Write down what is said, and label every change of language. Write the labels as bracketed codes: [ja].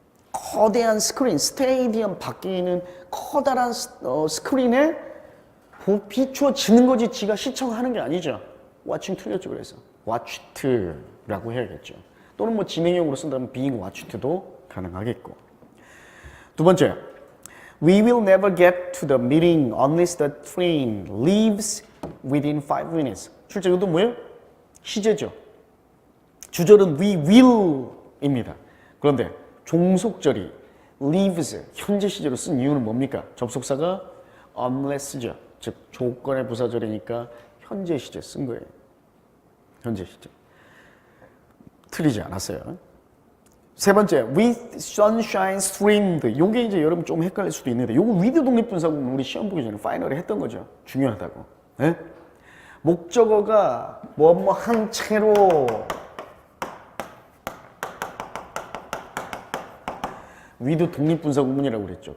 [ko] 거대한 스크린, 스테디움 밖에 있는 커다란 스크린에 비춰지는 거지 지가 시청하는 게 아니죠. watching 틀렸죠. 그래서 watched라고 해야겠죠. 또는 뭐 진행형으로 쓴다면 [en] being watched [ko] 도 가능하겠고. 두 번째, [en] we will never get to the meeting unless the train leaves within 5 minutes. [ko] 실제 이것도 뭐예요? 시제죠. 주절은 we will입니다. 그런데 종속절이 leaves, 현재 시제로 쓴 이유는 뭡니까? 접속사가 unless죠. 즉 조건의 부사절이니까 현재 시제 쓴 거예요. 현재 시제. 틀리지 않았어요. 세 번째, [en] with sunshine streamed. [ko] 요게 이제 여러분 좀 헷갈릴 수도 있는데 요거 with 독립분사구문 우리 시험 보기 전에 파이널에 했던 거죠. 중요하다고. 네? 목적어가 뭐뭐 한 채로 with 독립분사구문이라고 그랬죠.